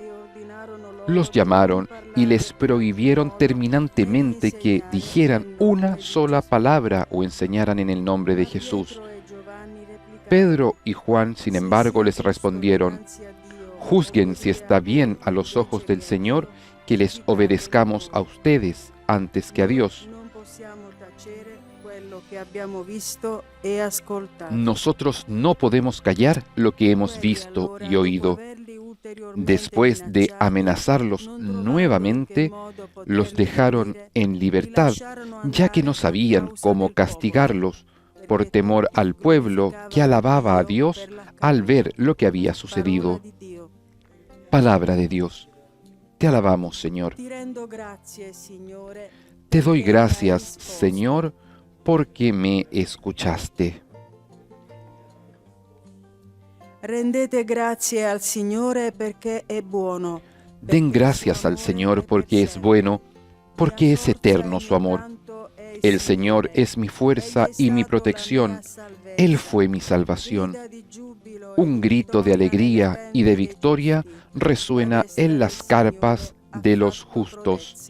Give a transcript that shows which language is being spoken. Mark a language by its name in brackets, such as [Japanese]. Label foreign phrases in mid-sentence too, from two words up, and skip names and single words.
[Spanish] Los llamaron y les prohibieron terminantemente que dijeran una sola palabra o enseñaran en el nombre de Jesús. Pedro y Juan, sin embargo, les respondieron: Juzguen si está bien a los ojos del Señor que les obedezcamos a ustedes antes que a Dios. [Italian] Non possiamo tacere quello che abbiamo visto e ascoltato. [Spanish] Nosotros no podemos callar lo que hemos visto y oído. Después de amenazarlos nuevamente, los dejaron en libertad, ya que no sabían cómo castigarlos, por temor al pueblo que alababa a Dios al ver lo que había sucedido. Palabra de Dios. Te alabamos, Señor. Te doy gracias, Señor, porque me escuchaste. [Italian] Rendete grazie al Signore perché è buono. [Spanish] Den gracias al Señor porque es bueno, porque es eterno su amor. El Señor es mi fuerza y mi protección. Él fue mi salvación. Un grito de alegría y de victoria resuena en las carpas de los justos.